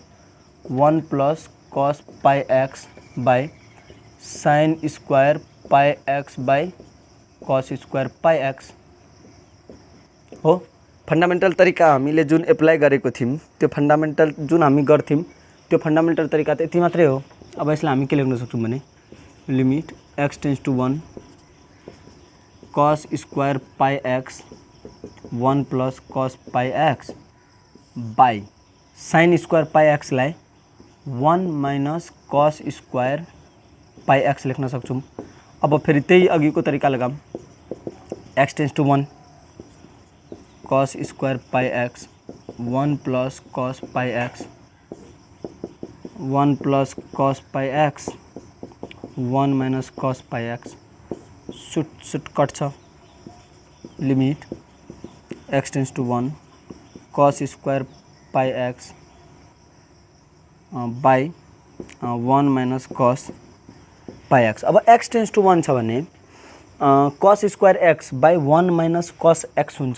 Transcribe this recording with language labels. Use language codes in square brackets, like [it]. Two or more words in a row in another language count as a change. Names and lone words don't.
[en] 1 plus cos πx by sine square πx by cos square πx हो। [ne] फन्डामेन्टल तरिका हामीले जुन एप्लाई गरेको थियौँ, त्यो फन्डामेन्टल जुन हामी गर्थ्यौँ त्यो फन्डामेन्टल तरिका त यति मात्रै हो। अब यसलाई हामी के लेख्न सक्छौँ भने [en] limit x tends to 1 cos square πx 1 plus cos πx by sine square πx लाई 1 minus cos square πx [ne] लेख्न सक्छौँ। अब फेरि त्यही अघिको तरिका लगाऊँ। [en] x tends to 1 cos square πx 1 plus cos πx 1 plus cos πx 1 minus cos πx should cut छ। limit x tends to 1 cos square πx by 1 minus cos πx. अब x tends to 1 [ne] छ भने [en] cos square x by 1 minus cos x हुन्छ।